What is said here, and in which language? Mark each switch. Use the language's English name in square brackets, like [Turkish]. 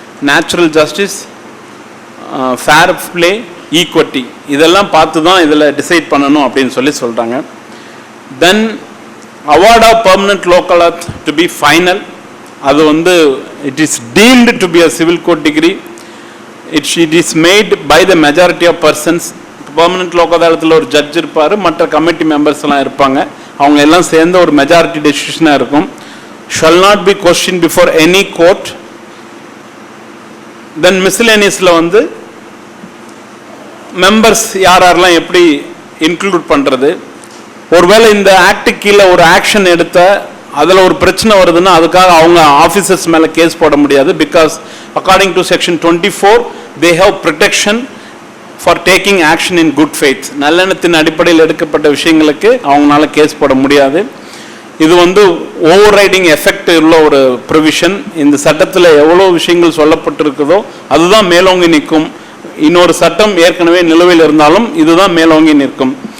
[Tamil] Natural justice, fair play, ஈக்வட்டி இதெல்லாம் பார்த்து தான் இதில் டிசைட் பண்ணணும் அப்படின்னு சொல்கிறாங்க. [English] Then award of permanent Lok Adalat to be final. [Tamil] அது வந்து [English] It is deemed to be a civil court decree. It is made by the majority of persons. [Tamil] Permanent Lok அதாலத்தில் ஒரு ஜட்ஜ் இருப்பார், மற்ற கமிட்டி மெம்பர்ஸ் எல்லாம் இருப்பாங்க. அவங்க எல்லாம் சேர்ந்த ஒரு மெஜாரிட்டி டெசிஷனாக இருக்கும். [English] Shall not be question before any court. [Tamil] தென் மிஸ்லேனியஸில் வந்து மெம்பர்ஸ் யாரெல்லாம் எப்படி இன்க்ளூட் பண்ணுறது, ஒருவேளை இந்த ஆக்டு கீழே ஒரு ஆக்ஷன் எடுத்த அதில் ஒரு பிரச்சனை வருதுன்னா அதுக்காக அவங்க ஆஃபீஸர்ஸ் மேலே கேஸ் போட முடியாது. [English] Because according to section 24 they have protection for taking action in good faith. [Tamil] நல்லெண்ணத்தின் அடிப்படையில் எடுக்கப்பட்ட விஷயங்களுக்கு அவங்களால கேஸ் போட முடியாது. இது வந்து ஓவர் ரைடிங் எஃபெக்ட் உள்ள ஒரு ப்ரொவிஷன். இந்த சட்டத்தில் எவ்வளோ விஷயங்கள் சொல்லப்பட்டிருக்குதோ அதுதான் மேலோங்கி நிற்கும். இன்னொரு சட்டம் ஏற்கனவே நிலுவையில் இருந்தாலும் இதுதான் மேலோங்கி நிற்கும்.